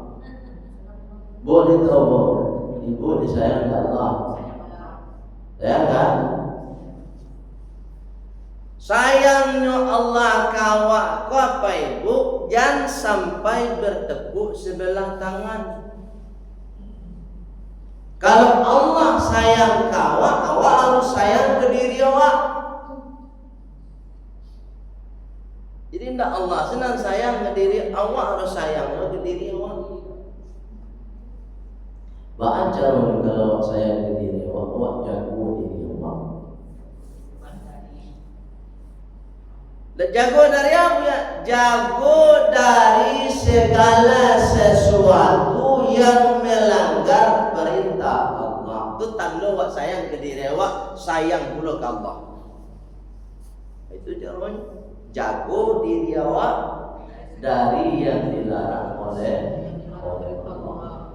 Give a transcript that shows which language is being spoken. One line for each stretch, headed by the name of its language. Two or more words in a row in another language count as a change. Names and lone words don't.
Indonesian: Boleh tahu ibu disayang Allah. Ya kan? Sayangnya Allah kawak kau apa ibu? Jangan sampai bertepuk sebelah tangan. Kalau Allah sayang kawak, awak harus sayang ke diri awak. Jadi tidak Allah senang sayang ke diri awak, harus sayang ke diri awak. Baca kalau sayang ke diri awak, awak jago diri awak. Jago dari apa ya? Jago dari segala sesuatu yang melanggar perintah Allah. Itu tanda awak sayang ke diri awak, sayang pula ke Allah. Itu caranya. Jago diri awak dari yang dilarang oleh Allah.